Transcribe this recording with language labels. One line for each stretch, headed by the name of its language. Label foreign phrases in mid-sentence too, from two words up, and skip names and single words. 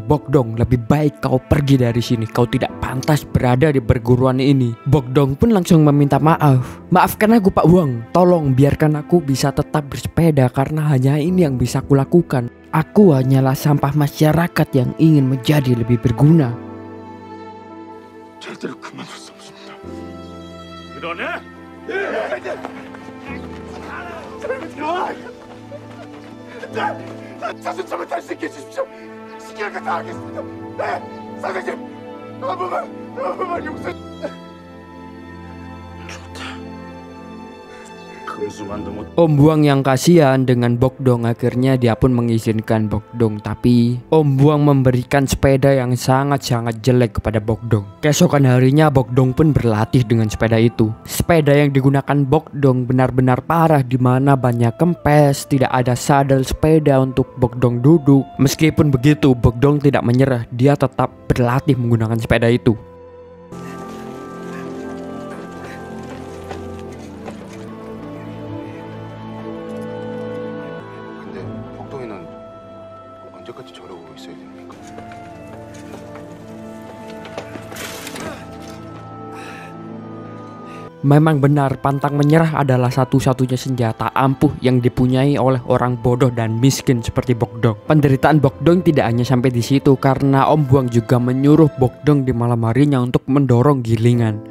Indonesian: Bogdong, lebih baik kau pergi dari sini. Kau tidak pantas berada di perguruan ini. Bogdong pun langsung meminta maaf. Maafkan aku Pak Buang. Tolong biarkan aku bisa tetap bersepeda karena hanya ini yang bisa kulakukan. Aku hanyalah sampah masyarakat yang ingin menjadi lebih berguna.
Korean: 절대로 그만둘 수 없습니다. 그러네? 예! 들어와! 자신 좀 할 수 있게 해주십시오. 시키는 거 다 하겠습니다. 네! 선생님! 한 번만 용서...
Indonesian: Om Buang yang kasihan dengan Bogdong akhirnya dia pun mengizinkan Bogdong. Tapi Om Buang memberikan sepeda yang sangat-sangat jelek kepada Bogdong. Keesokan harinya Bogdong pun berlatih dengan sepeda itu. Sepeda yang digunakan Bogdong benar-benar parah, di mana banyak kempes, tidak ada sadel sepeda untuk Bogdong duduk. Meskipun begitu Bogdong tidak menyerah, dia tetap berlatih menggunakan sepeda itu.
Korean: 언제까지 저러고 있어야 됩니까?
Indonesian: Memang benar, pantang menyerah adalah satu-satunya senjata ampuh yang dipunyai oleh orang bodoh dan miskin seperti Bogdong. Penderitaan Bogdong tidak hanya sampai di situ, karena Om Buang juga menyuruh Bogdong di malam harinya untuk mendorong gilingan.